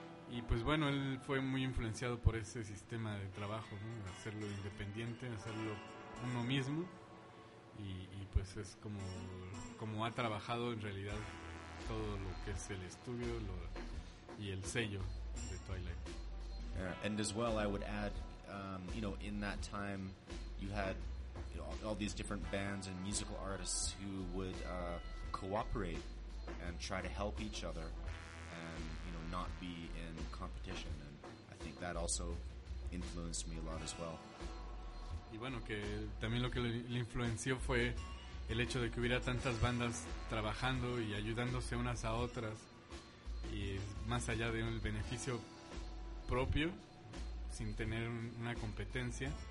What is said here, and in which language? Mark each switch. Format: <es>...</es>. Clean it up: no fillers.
<es>Y pues bueno, él fue muy influenciado por ese sistema de trabajo, ¿no? Hacerlo independiente, hacerlo uno mismo. Y pues es como ha trabajado en realidad todo lo que es el estudio y el sello de Twilight.</es> <en>And as well, I would add, you know, in that time, you had, you know, all these different bands and musical artists who would cooperate and try to help each other and, you know, not be in competition. And I think that also influenced me a lot as well.</en> <es>Y bueno, que también lo que le influenció fue el hecho de que hubiera tantas bandas trabajando y ayudándose unas a otras, y más allá de el beneficio propio, sin tener una competencia.</es>